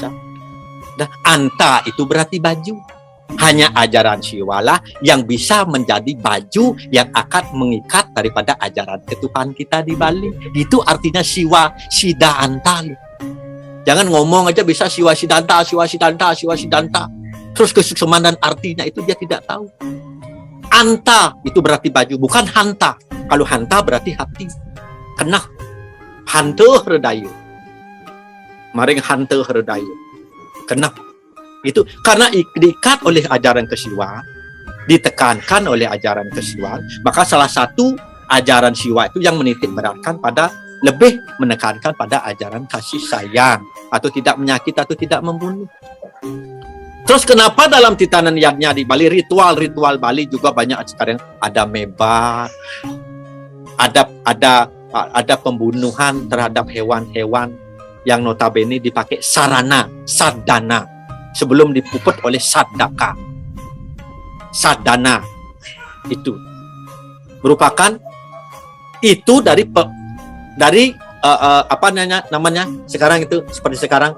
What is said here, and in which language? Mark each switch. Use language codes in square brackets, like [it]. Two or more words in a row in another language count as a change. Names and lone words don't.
[id] Dan Anta itu berarti baju. Hanya ajaran Siwalah yang bisa menjadi baju yang akan mengikat daripada ajaran ketuhanan kita di Bali. Itu artinya Siwa Sida Anta. Jangan ngomong aja bisa Siwa Sidanta, Siwa Sidanta, Siwa Sidanta. Terus kesukseman dan artinya itu dia tidak tahu. Anta itu berarti baju, bukan hanta. Kalau hanta berarti hati. [kaw] Kena hanta herdaya. Maring hanta herdaya. [id] Kena. Itu karena diikat oleh ajaran kesiwaan, ditekankan oleh ajaran kesiwaan, maka salah satu ajaran siwa itu yang menitik beratkan pada lebih menekankan pada ajaran kasih sayang atau tidak menyakiti atau tidak membunuh. Terus kenapa dalam titanan yadnya di Bali, ritual-ritual Bali juga banyak sekarang, ada mebat, ada pembunuhan terhadap hewan-hewan yang notabene dipakai sarana, sadana, sebelum dipuput oleh sadaka. Sadana itu merupakan itu dari apa namanya sekarang itu seperti sekarang